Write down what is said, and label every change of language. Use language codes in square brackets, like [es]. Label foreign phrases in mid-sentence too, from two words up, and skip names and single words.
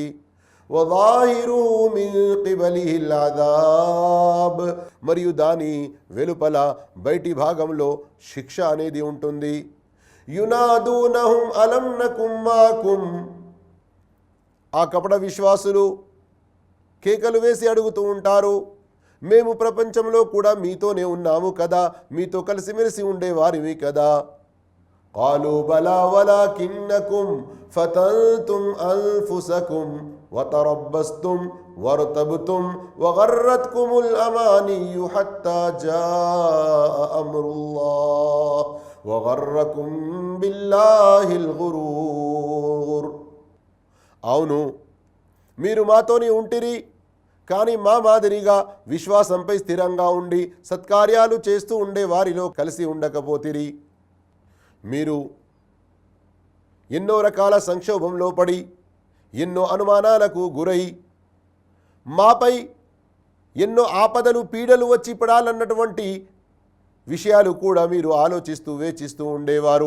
[ar] وظاهره من قبله العذاب, [te] మరియు దాని వెలుపల బయటి భాగంలో శిక్ష అనేది ఉంటుంది. [ar] ينادونهم ألم نكن معكم, [te] ఆ కపట విశ్వాసులు కేకలు వేసి అడుగుతూ ఉంటారు, మేము ప్రపంచంలో కూడా మీతోనే ఉన్నాము కదా, మీతో కలిసిమెలిసి ఉండేవారివి కదా. [ar] قالوا بلى ولكنكم فتنتم أنفسكم وتربصتم وارتبتم وغرتكم الأماني حتى جاء أمر الله وغركم بالله الغرور. [te] అవును, మీరు మాతోనే ఉంటిరి, కానీ మా మాదిరిగా విశ్వాసంపై స్థిరంగా ఉండి సత్కార్యాలు చేస్తూ ఉండే వారిలో కలిసి ఉండకపోతిరి. మీరు ఎన్నో రకాల సంక్షోభంలో పడి, ఎన్నో అనుమానాలకు గురై, మాపై ఎన్నో ఆపదలు పీడలు వచ్చి పడాలన్నటువంటి విషయాలు కూడా మీరు ఆలోచిస్తూ వేచిస్తూ ఉండేవారు.